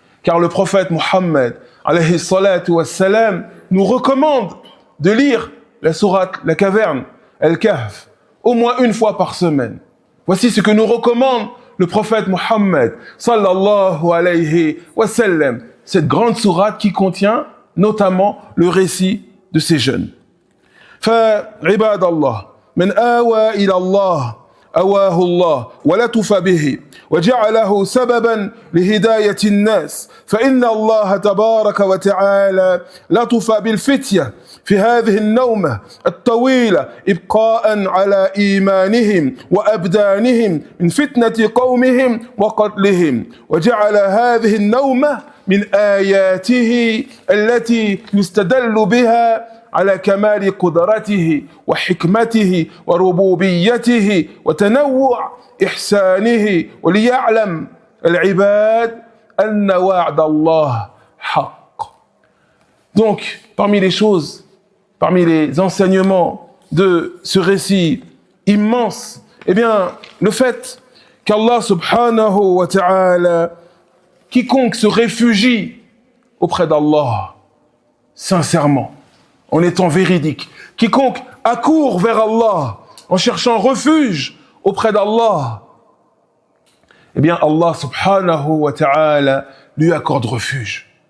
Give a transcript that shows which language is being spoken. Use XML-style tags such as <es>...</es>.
<fr>Car le prophète Mohammed, alayhi salatu wassalam, nous recommande de lire la sourate La Caverne, Al-Kahf, au moins une fois par semaine. Voici ce que nous recommande le prophète Mohammed, sallallahu alayhi wa sallam, cette grande sourate qui contient notamment le récit de ces jeunes.</fr> <ar>فعباد الله من آوى إلى الله أواه الله ولطف به وجعله سببا لهداية الناس فإن الله تبارك وتعالى لطف بالفتية في هذه النومة الطويلة إبقاء على إيمانهم وأبدانهم من فتنة قومهم وقتلهم وجعل هذه النومة من آياته التي يستدل بها على كمال قدرته وحكمته وربوبيته وتنوع إحسانه وليعلم العباد أن وعد الله حق.</ar> <fr>Donc, parmi les choses, parmi les enseignements de ce récit immense, eh bien, le fait qu'Allah subhanahu wa ta'ala, quiconque se réfugie auprès d'Allah, sincèrement, en étant véridique, quiconque accourt vers Allah en cherchant refuge auprès d'Allah, eh bien Allah subhanahu wa ta'ala lui accorde refuge.</fr>